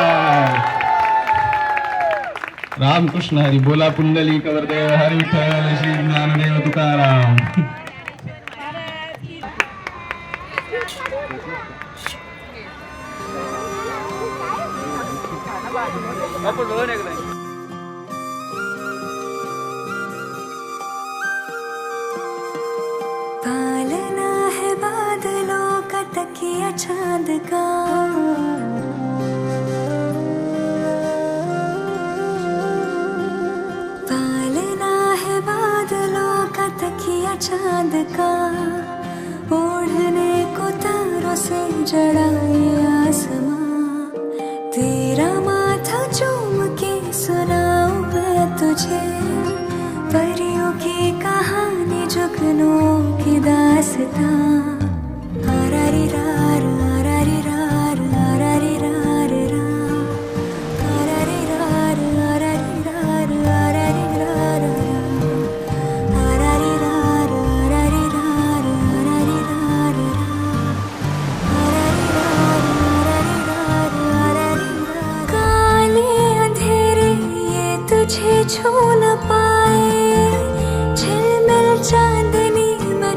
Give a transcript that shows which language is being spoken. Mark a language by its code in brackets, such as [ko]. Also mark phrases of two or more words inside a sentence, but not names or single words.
[mr] रामकृष्ण हरी बोला, पुंडली कवरदेव हरी विठ्ठल श्री ज्ञानदेव तुकाराम. आपण बघून एकदा. [hi] पालना है बादलों का तकिया चांद का, पालना है बादलों का तकिया चांद का, ओढ़ने को तारों से जड़ा ये आसमां, तेरा माथा चूम के सुनाऊं मैं तुझे, परियों की कहानी जुगनों की दास्तां. आरारी रार आरारी रार आरारी रार रा, आरारी रार आरारी रार आरारी रार रा, आरारी रार आरारी रार आरारी रार रा, आरारी रार आरारी रार आरारी रार. काले अंधेरे ये तुझे छू न पाए, झिलमिल चांदनी में